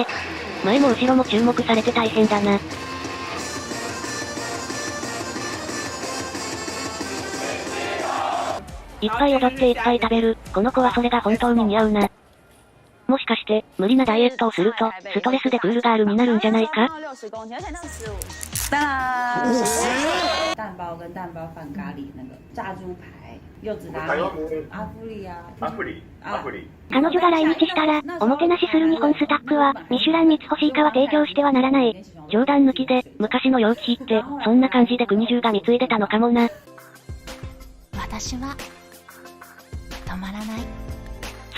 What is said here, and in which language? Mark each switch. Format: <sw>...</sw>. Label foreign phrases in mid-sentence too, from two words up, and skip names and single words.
<ja>前も後ろも注目されて大変だな。いっぱい踊っていっぱい食べる、この子はそれが本当に似合うな。もしかして、無理なダイエットをすると、ストレスでクールガールになるんじゃないか？</ja> <zh>蛋包跟蛋包饭咖喱那个炸猪排，柚子拉面，阿芙丽啊，</zh> <ja>アプリ。彼女が来日したら、おもてなしする日本スタッフは、ミシュラン3つ星以下は提供してはならない。冗談抜きで、昔の陽気って、そんな感じで国中が貢いでたのかもな。私は止まらない。</ja>